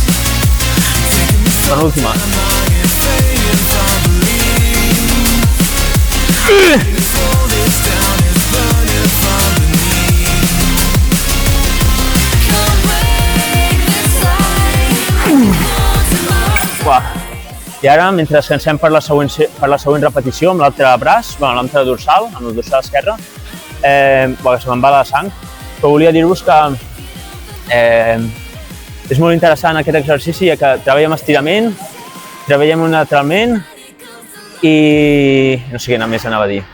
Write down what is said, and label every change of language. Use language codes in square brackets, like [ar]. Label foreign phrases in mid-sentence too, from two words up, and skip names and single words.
[en] Taking me so [ca] Penúltima. [en] long, it's fading from belief. I need to slow this down, it's burning from beneath. Come break this line. Uah. [ca] I ara, mentre descansem per la següent repetició amb l'altre braç, l'altre dorsal, amb el dorsal esquerre, se me'n va la sang, però volia dir-vos que és molt interessant aquest exercici, ja que treballem estirament, treballem unilateralment i no sé què més anava a dir.